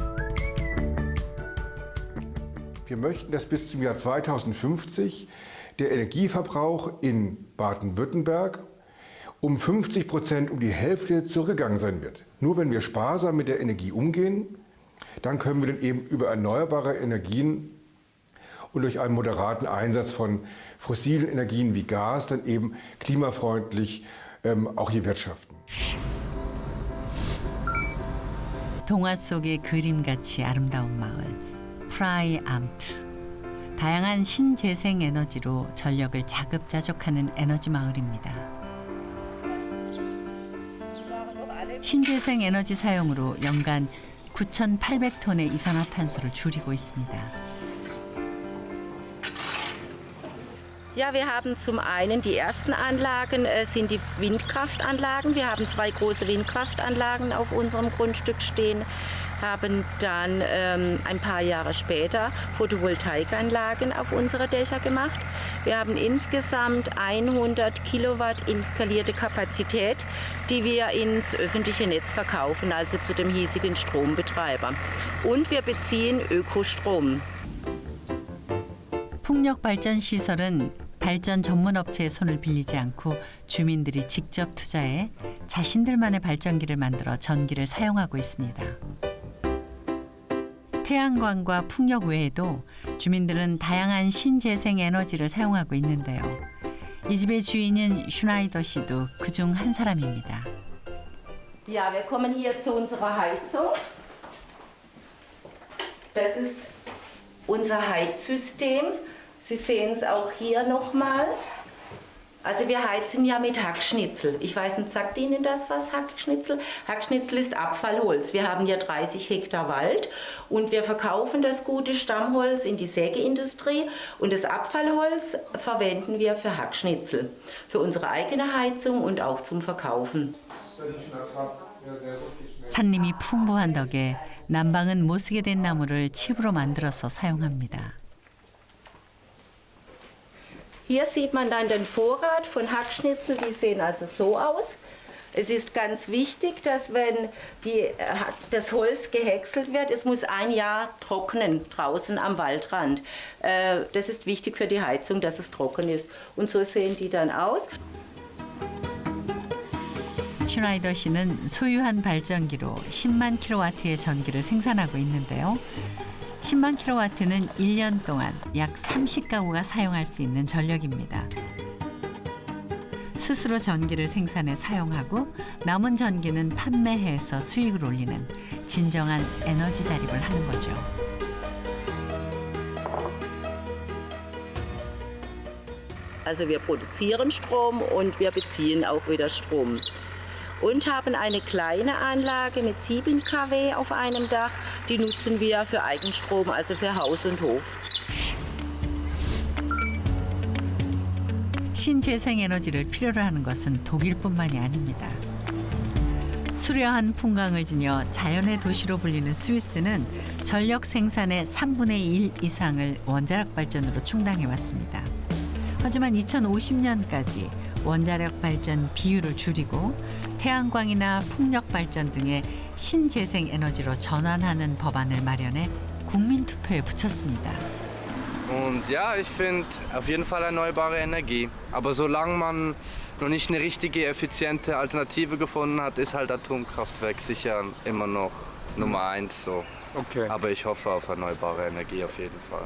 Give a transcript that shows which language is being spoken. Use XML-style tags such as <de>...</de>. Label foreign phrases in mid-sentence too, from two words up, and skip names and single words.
<de>Wir möchten, dass bis zum Jahr 2050 der Energieverbrauch in Baden-Württemberg um 50%, um die Hälfte zurückgegangen sein wird. Nur wenn wir sparsam mit der Energie umgehen, dann können wir dann eben über erneuerbare Energien und durch einen moderaten Einsatz von fossilen Energien wie Gas dann eben klimafreundlich auch hier wirtschaften.</de> <ko>동화 속의 그림같이 아름다운 마을 프라이암트. 다양한 신재생 에너지로 전력을 자급자족하는 에너지 마을입니다. 신재생 에너지 사용으로 연간 9,800톤의 이산화탄소를 줄이고 있습니다.</ko> <de>Ja, wir haben zum einen die ersten Anlagen sind die Windkraftanlagen. Wir haben 2 große Windkraftanlagen auf unserem Grundstück stehen, haben dann ein paar Jahre später Photovoltaikanlagen auf unsere Dächer gemacht. Wir haben insgesamt 100 Kilowatt installierte Kapazität, die wir ins öffentliche Netz verkaufen, also zu dem hiesigen Strombetreiber. Und wir beziehen Ökostrom.</de> <ko>풍력발전시설은 발전 전문업체의 손을 빌리지 않고 주민들이 직접 투자해 자신들만의 발전기를 만들어 전기를 사용하고 있습니다. 태양광과 풍력 외에도 주민들은 다양한 신재생 에너지를 사용하고 있는데요. 이 집의 주인인 슈나이더 씨도 그중 한 사람입니다.</ko> <de>Ja, wir kommen hier zu unserer Heizung. Das ist unser Heizsystem. Sie sehen es auch hier nochmal. Also wir heizen ja mit Hackschnitzel. Ich weiß nicht, sagt Ihnen das was, Hackschnitzel? Hackschnitzel ist Abfallholz. Wir haben hier 30 Hektar Wald und wir verkaufen das gute Stammholz in die Sägeindustrie und das Abfallholz verwenden wir für Hackschnitzel, für unsere eigene Heizung und auch zum Verkaufen.</de> <ko>산림이 풍부한 덕에 난방은 못 쓰게 된 나무를 칩으로 만들어서 사용합니다.</ko> <de>Hier sieht man dann den Vorrat von Hackschnitzel, die sehen also so aus. Es ist ganz wichtig, dass wenn das Holz gehäckselt wird, es muss ein Jahr trocknen draußen am Waldrand. Das ist wichtig für die Heizung, dass es trocken ist. Und so sehen die dann aus.</de> <ko>슈나이더 씨는 소유한 발전기로 10만 킬로와트의 전기를 생산하고 있는데요. 10만 킬로와트는 1년 동안 약 30가구가 사용할 수 있는 전력입니다. 스스로 전기를 생산해 사용하고 남은 전기는 판매해서 수익을 올리는 진정한 에너지 자립을 하는 거죠.</ko> <de>Also wir produzieren Strom und wir beziehen auch wieder Strom. Und haben eine kleine Anlage mit 7 kW auf einem Dach. Die nutzen wir für Eigenstrom, also für Haus und Hof.</de> <ko>신재생에너지를 필요로 하는 것은 독일뿐만이 아닙니다. 수려한 풍광을 지녀 자연의 도시로 불리는 스위스는 전력 생산의 3분의 1 이상을 원자력 발전으로 충당해 왔습니다. 하지만 2050년까지 원자력 발전 비율을 줄이고 태양광이나 풍력 발전 등의 신재생 에너지로 전환하는 법안을 마련해 국민 투표에 붙였습니다.</ko> <de>Und ja, ich finde auf jeden Fall erneuerbare Energie. Aber solange man noch nicht eine richtige, effiziente Alternative gefunden hat, ist halt Atomkraftwerk sicher immer noch Nummer 1 so. Okay. Aber ich hoffe auf erneuerbare Energie auf jeden Fall.</de>